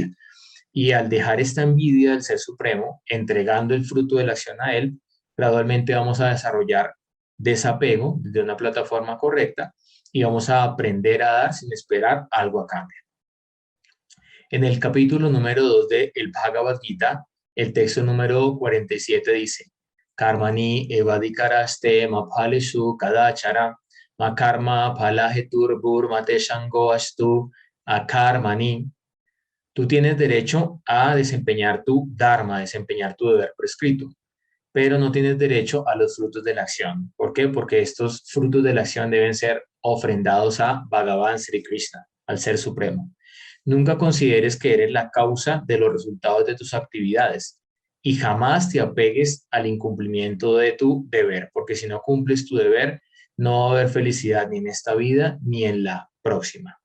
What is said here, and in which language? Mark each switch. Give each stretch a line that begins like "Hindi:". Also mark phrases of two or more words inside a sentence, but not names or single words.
Spanish: Y al dejar esta envidia del Ser Supremo, entregando el fruto de la acción a Él, gradualmente vamos a desarrollar desapego de una plataforma correcta y vamos a aprender a dar sin esperar algo a cambio. En el capítulo número 2 de el Bhagavad Gita, el texto número 47 dice:
Sanskrit: कर्मण्येवाधिकारस्ते मा फलेषु कदाचन मा कर्म फलहेतुर्भूर्मा ते सङ्गोऽस्तु अकर्मणि.
Spanish: Tú tienes derecho a desempeñar tu dharma, desempeñar tu deber prescrito, pero no tienes derecho a los frutos de la acción. ¿Por qué? Porque estos frutos de la acción deben ser ofrendados a Bhagavan Sri Krishna, al Ser Supremo. Nunca consideres que eres la causa de los resultados de tus actividades y jamás te apegues al incumplimiento de tu deber, porque si no cumples tu deber, no va a haber felicidad ni en esta vida ni en la próxima.